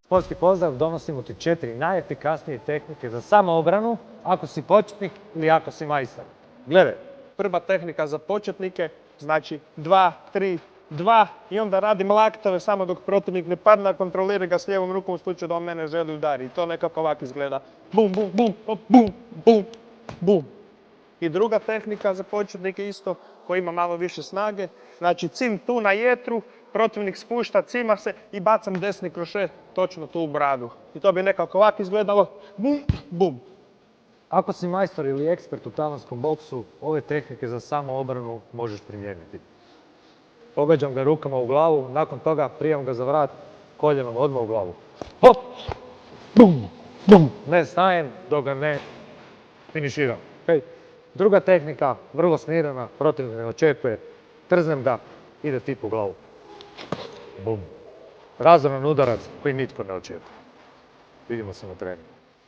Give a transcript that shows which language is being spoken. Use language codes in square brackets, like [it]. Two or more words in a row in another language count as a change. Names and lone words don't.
[hr] Sportski pozdrav, donosimo ti 4 najefikasnije tehnike za samoobranu ako si početnik ili ako si majstor. Gledaj. Prva tehnika za početnike, znači 2, 3, 2 i onda radim laktove samo dok protivnik ne padne, a kontroliram ga s lijevom rukom u slučaju da on mene želi udariti. To nekako ovako izgleda. Bum, bum, bum, hop, bum, bum, bum. I druga tehnika za početnike isto, koja ima malo više snage. Znači cim tu na jetru, protivnik spušta, cima se i bacam desni krošet točno tu u bradu. I to bi nekako ovako izgledalo. Bum, bum. Ako si majstor ili ekspert u talijanskom boksu, ove tehnike za samoobranu možeš primijeniti. Pogađam ga rukama u glavu, nakon toga prijam ga za vrat, koljenom odmah u glavu. Hop! Bum! Bum! Ne stajem dok ga ne finiširam. Okay. Druga tehnika, vrlo smirena, protivnik ne očekuje. Trznem ga, ide tip u glavu. Bum! Razoran udarac koji nitko ne očekuje. Vidimo se na treningu.